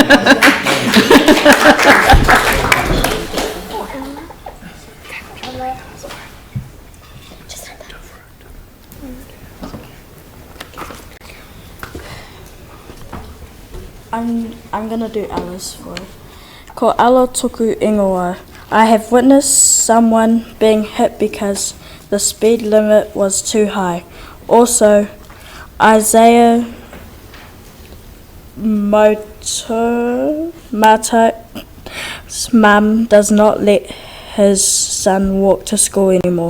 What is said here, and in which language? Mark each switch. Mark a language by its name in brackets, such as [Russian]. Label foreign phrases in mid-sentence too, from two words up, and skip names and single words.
[English] I'm gonna do Alice for it. [Māori] Ko alo tuku ingoa. [English] I have witnessed someone being hit because the speed limit was too high. Also, Isaiah Mata's mum does not let his son walk to school anymore.